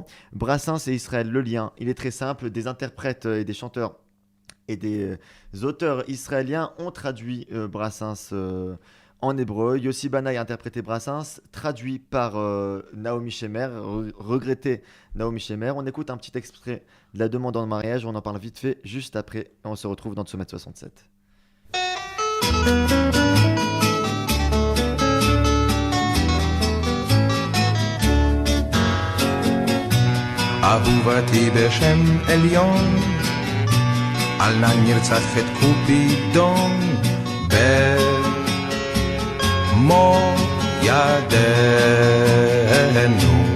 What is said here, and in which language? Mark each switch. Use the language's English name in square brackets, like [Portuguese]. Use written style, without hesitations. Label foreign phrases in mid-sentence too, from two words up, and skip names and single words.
[French] Brassens et Israël, le lien, il est très simple. Des interprètes et des chanteurs et des auteurs israéliens ont traduit Brassens en hébreu. Yossi Banaï a interprété Brassens, traduit par Naomi Shemer, regretté Naomi Shemer. On écoute un petit extrait de la demande en mariage, on en parle vite fait juste après, et on se retrouve dans Sommet 67. [Hebrew] אהובתי בשם עליון, אל נא נרצח את קופידון במו ידינו.